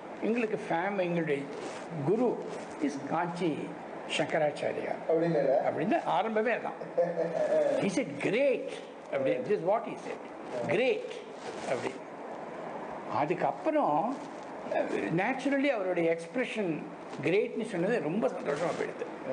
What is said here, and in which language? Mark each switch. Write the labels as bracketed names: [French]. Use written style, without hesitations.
[Tamil] எங்களுக்கு எங்களுடைய குரு இஸ் காஞ்சி சங்கராச்சாரியா அப்படின்னு ஆரம்பமே தான். [English] he said great அப்படி, this is what he said, great அப்படி. [Tamil] அதுக்கப்புறம் நேச்சுரலி அவருடைய எக்ஸ்பிரஷன் கிரேட்னு சொன்னது ரொம்ப சந்தோஷமாக போயிடுது.